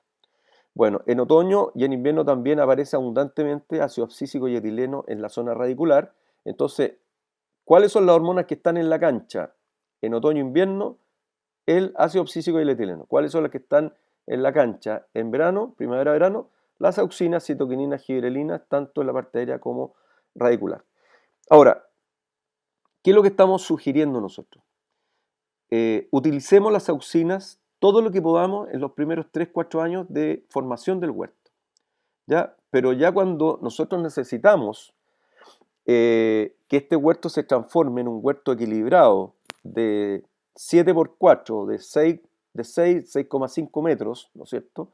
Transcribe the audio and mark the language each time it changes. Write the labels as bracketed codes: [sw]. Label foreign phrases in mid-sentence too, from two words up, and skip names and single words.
[es] Bueno, en otoño y en invierno también aparece abundantemente ácido abscísico y etileno en la zona radicular. Entonces, ¿cuáles son las hormonas que están en la cancha en otoño-invierno? El ácido abscísico y el etileno. ¿Cuáles son las que están en la cancha en verano, primavera-verano? Las auxinas, citoquininas, gibrelinas, tanto en la parte aérea como radicular. Ahora, ¿qué es lo que estamos sugiriendo nosotros? Utilicemos las auxinas todo lo que podamos en los primeros 3-4 años de formación del huerto, ¿ya? Pero ya cuando nosotros necesitamos que este huerto se transforme en un huerto equilibrado de 7x4, de 6,5 metros, ¿no es cierto?